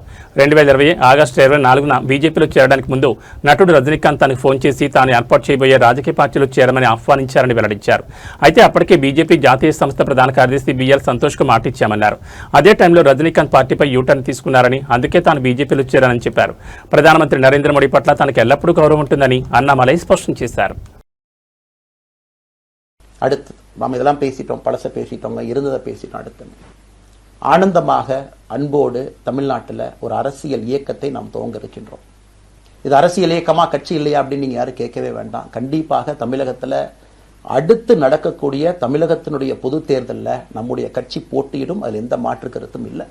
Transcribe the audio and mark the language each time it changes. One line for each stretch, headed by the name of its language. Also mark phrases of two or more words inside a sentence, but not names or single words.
Telugu: 2020 ఆగస్టు 24న బీజేపీలో చేరడానికి ముందు నటుడు రజనీకాంత్ తనకు ఫోన్ చేసి తాను ఏర్పాటు చేయబోయే రాజకీయ పార్టీలో చేరమని ఆహ్వానించారని వెల్లడించారు. అయితే అప్పటికే బీజేపీ జాతీయ సంస్థ ప్రధాన కార్యదర్శి బిఎల్ సంతోష్కు మాటిచ్చామన్నారు. అదే టైంలో రజనీకాంత్ పార్టీపై యూటర్న్ తీసుకున్నారని, అందుకే తాను బీజేపీలో చేరానని చెప్పారు. ప్రధానమంత్రి నరేంద్ర మోడీ పట్ల తనకు ఎల్లప్పుడూ గౌరవం ఉంటుందని అన్నామలై స్పష్టం చేశారు.
Tamil: அடுத்து நாம் இதெல்லாம் பேசிட்டோம், பழச பேசிட்டோங்க, இருந்ததை பேசிட்டோம். அடுத்து ஆனந்தமாக அன்போடு தமிழ்நாட்டில் ஒரு அரசியல் இயக்கத்தை நாம் துவங்க இருக்கின்றோம். இது அரசியல் இயக்கமா கட்சி இல்லையா அப்படின்னு நீங்க யாரும் கேட்கவே வேண்டாம். கண்டிப்பாக தமிழகத்தில் அடுத்து நடக்கக்கூடிய தமிழகத்தினுடைய பொது தேர்தலில் நம்முடைய கட்சி போட்டியிடும், அதில் எந்த மாற்று கருத்தும் இல்லை.